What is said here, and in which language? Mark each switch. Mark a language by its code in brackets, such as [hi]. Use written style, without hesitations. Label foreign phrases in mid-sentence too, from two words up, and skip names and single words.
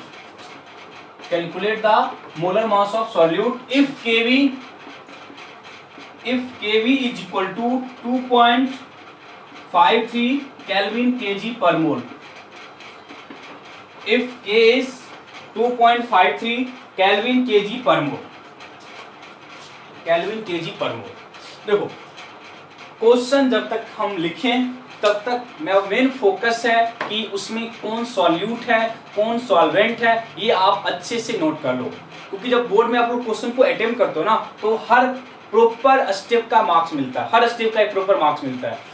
[en] Calculate the molar mass of solute if Kv is equal to 2.53 Kelvin kg per mole. If K is 2.53 Kelvin kg per mole, Kelvin kg per mole. [hi] देखो क्वेश्चन जब तक हम लिखें तब तक [en] main focus [hi] है कि उसमें कौन सॉल्यूट है, कौन सॉल्वेंट है, ये आप अच्छे से नोट कर लो, क्योंकि जब बोर्ड में आप लोग क्वेश्चन को अटेम्प्ट करते हो ना तो हर [en] proper step [hi] का मार्क्स मिलता है, हर स्टेप का एक [en] proper marks [hi] मिलता है।